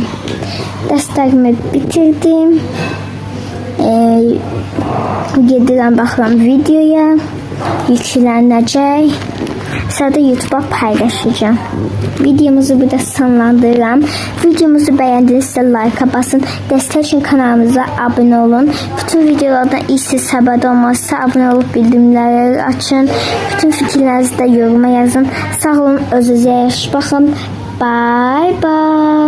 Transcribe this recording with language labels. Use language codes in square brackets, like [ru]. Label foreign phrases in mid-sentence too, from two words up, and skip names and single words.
[az] Dəstərimi bitirdim. Gedirəm, baxıram videoya. Yüklənəcək. Sonra da YouTube'a paylaşacağım. Videomuzu burada sonlandırıram. [tr] Videomuzu beğendinizsə like basın. Destek için kanalımıza abone olun. Bütün videolardan ilk siz haberde olmazsa abone olup bildirimleri açın. Bütün fikirlerinizi de yoruma yazın. [az] Sağ olun, özünüze yaxşı baxın. [en] Bye bye.